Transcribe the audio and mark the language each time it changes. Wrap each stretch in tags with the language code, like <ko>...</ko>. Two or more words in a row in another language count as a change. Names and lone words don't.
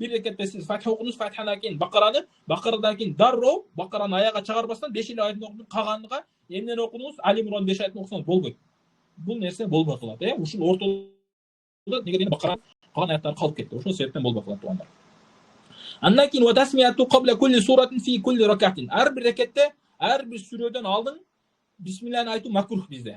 <ky>1 рекетте сиз Фатиха окудуңуз, Фатихадан кийин Бакараны, Бакарадан кийин дарроо Бакараны аяга чыгарбастан 5 аятын окудуңуз, калганга эмнени окудуңуз, Али Имронун 5 аятын окусаңыз болбойт. бул нерсе болбой калат. Ушул ортодо неге дегенде Бакара калган аяттар калып кетти. Ошол себептен болбой калат туугандар.</ky> <ar>Андан кийин والتسمية قبل كل سورة في كل ركعة.</ar> <ky>Ар бир рекетте, ар бир сүрөдөн алдын бисмиллахны айтуу макрух бизде.</ky>